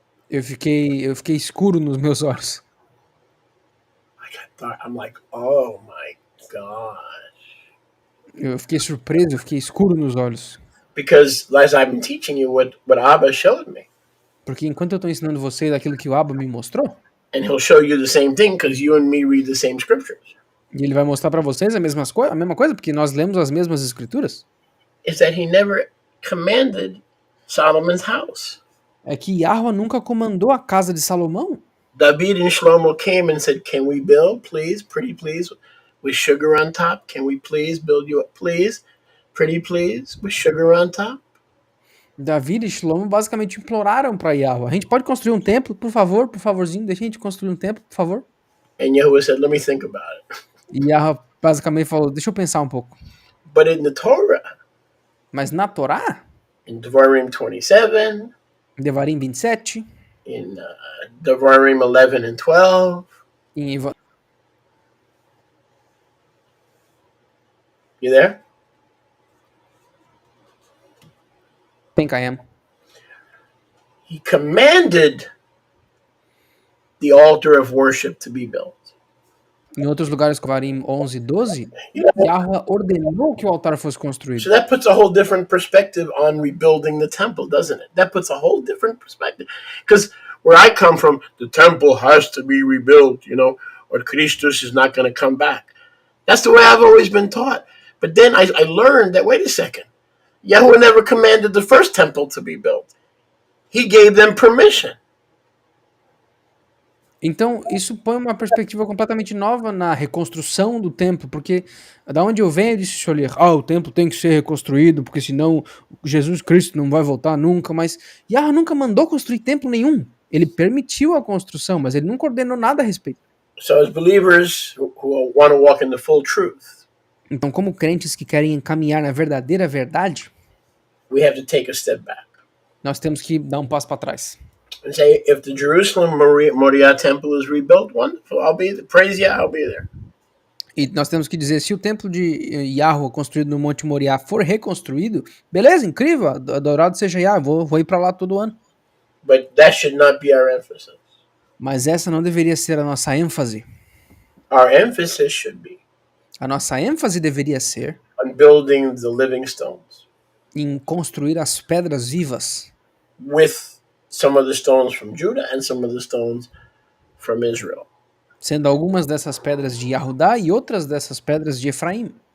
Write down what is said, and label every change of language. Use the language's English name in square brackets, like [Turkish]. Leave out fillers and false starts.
[Portuguese] eu fiquei escuro nos meus olhos. [English] I got dark. I'm like, oh my God. [Portuguese] Eu fiquei surpreso, eu fiquei escuro nos olhos. [English] Because as I've been teaching you what Abba showed me, [Portuguese] Porque enquanto eu estou ensinando vocês aquilo que o Abba me mostrou, [English] and he'll show you the same thing because you and me read the same scriptures, [Portuguese] e ele vai mostrar para vocês a mesma coisa, porque nós lemos as mesmas escrituras, [English] is that he never commanded Solomon's house. [Portuguese] é que Yahweh nunca comandou a casa de Salomão. [English] David and Shlomo came and said, can we build, please, pretty please, with sugar on top? Can we please build you, please, pretty please, with sugar on top? [Portuguese] Davi e Shlomo basicamente imploraram para Yahweh: a gente pode construir um templo, por favor, por favorzinho, deixa a gente construir um templo, por favor. [English] And Yahuwah said, let me think about it. [Portuguese] E Yahweh basicamente falou: deixa eu pensar um pouco. [English] But in the Torah, [Portuguese] Mas na Torá, [English] in Devarim 27, [Portuguese] Devarim 27, [English] in Devarim 11 and 12, [Portuguese] em [English] you there? think I am. He commanded the altar of worship to be built. [Portuguese] Em outros lugares, Devarim 11 e 12, Yahweh ordenou que o altar fosse construído. [English] So that puts a whole different perspective on rebuilding the temple, doesn't it? That puts a whole different perspective. Because where I come from, the temple has to be rebuilt, you know, or Christus is not going to come back. That's the way I've always been taught. But then I learned that, wait a second, Yahweh never commanded the first temple to be built. He gave them permission. [Portuguese] Então, isso põe uma perspectiva completamente nova na reconstrução do templo, porque da onde eu venho, disse Scholler, o templo tem que ser reconstruído, porque senão Jesus Cristo não vai voltar nunca, mas Yahweh nunca mandou construir templo nenhum. Ele permitiu a construção, mas ele nunca ordenou nada a respeito. [English] So as believers who want to walk in the full truth, [Portuguese] Então, como crentes que querem caminhar na verdadeira verdade, [English] we have to take a step back [Portuguese] nós temos que dar um passo para trás. [English] and say, if the Jerusalem Moriah temple is rebuilt, wonderful, I'll be there. Praise Yah, I'll be there. [Portuguese] E nós temos que dizer, se o templo de Yahweh construído no Monte Moriá for reconstruído, beleza, incrível, adorado seja Yahweh, vou ir para lá todo ano. [English] But that should not be our emphasis. [Portuguese] Mas essa não deveria ser a nossa ênfase. [English] Our emphasis should be [Portuguese] A nossa ênfase deveria ser [English] on building the living stones [Portuguese] em construir as pedras vivas, [English] with some of the stones from Judah and some of the stones from Israel. [Portuguese] sendo algumas dessas pedras de Yahudá e outras dessas pedras de Efraim.